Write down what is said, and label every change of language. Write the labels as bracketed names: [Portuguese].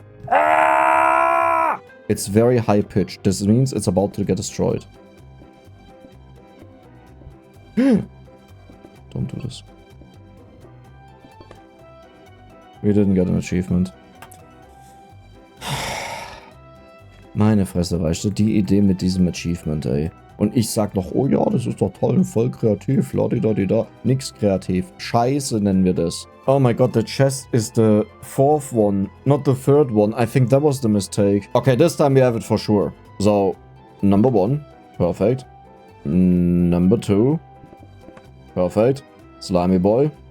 [English] Ah! It's very high pitched. This means it's about to get destroyed. Don't do this. We didn't get an achievement. [German] Meine Fresse, weißt du, die Idee mit diesem Achievement, ey. Und ich sag noch, oh ja, das ist doch toll und voll kreativ, ladidadida. Nix kreativ. Scheiße nennen wir das. [English] Oh my god, the chest is the fourth one, not the third one. I think that was the mistake. Okay, this time we have it for sure. So, number 1. Perfect. Number 2. Perfect. Slimy boy.